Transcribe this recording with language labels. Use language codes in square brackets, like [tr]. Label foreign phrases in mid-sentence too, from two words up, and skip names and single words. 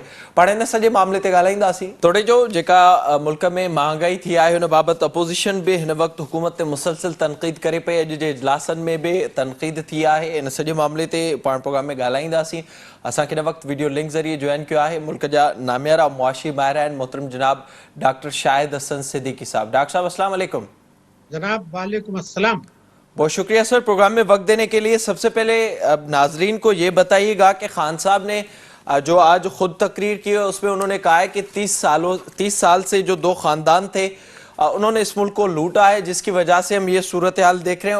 [sd] पाण हिन सॼे मामले ते ॻाल्हाईंदासीं। तोड़े जो जेका मुल्क में महांगाई थी आहे हुन बाबति अपोज़िशन बि हिन वक़्तु हुकूमत ते मुसलसिल तनक़ीद करे पई। अॼु जे इजलासनि में बि तनक़ीद थी आहे। इन सॼे मामले ते पाण प्रोग्राम में ॻाल्हाईंदासीं। असांखे हिन वक़्तु वीडियो लिंक ज़रिए जॉइन कयो आहे मुल्क जा नामियारा मुआशी माहिर आहिनि मोहतरम जनाब डॉक्टर शाहिद हसन सिद्दीकी साहब। डॉक्टर साहब [ar] السلام عليكم. जनाब وعلیکم السلام. [ur] بہت شکریہ سر پروگرام میں وقت دینے کے لیے۔ سب سے پہلے ناظرین کو یہ بتائیے گا کہ خان صاحب نے جو آج خود تقریر کی ہے اس میں انہوں نے کہا ہے کہ 30 سال سے جو 2 خاندان تھے انہوں نے اس ملک کو لوٹا ہے، جس کی وجہ سے ہم یہ صورت حال دیکھ رہے ہیں.